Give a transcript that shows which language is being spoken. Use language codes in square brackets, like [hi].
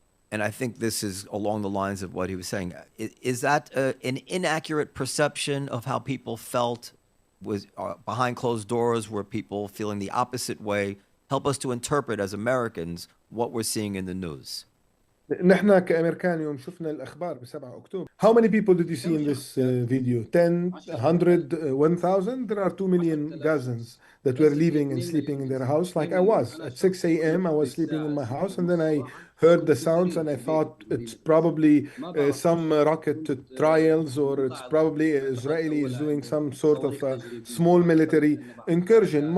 [en] And I think this is along the lines of what he was saying. Is that an inaccurate perception of how people felt? Was behind closed doors? Were people feeling the opposite way? Help us to interpret as Americans what we're seeing in the news. [ar] نحن كأمريكان يوم شفنا الأخبار ب7 أكتوبر. [en] How many people did you see in this video? 10, 100, 1,000? There are 2 million Gazans that were leaving and sleeping in their house like I was. At 6 a.m. I was sleeping in my house, and then I heard the sounds and I thought it's probably some rocket trials, or it's probably Israelis doing some sort of small military incursion.